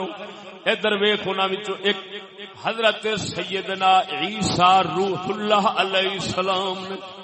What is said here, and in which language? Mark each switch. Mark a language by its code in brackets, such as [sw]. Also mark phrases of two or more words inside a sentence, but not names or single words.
[pa] ادھر ویکھ انہاں وچوں ایک حضرت سیدنا عیسیٰ روح اللہ علیہ السلام نے.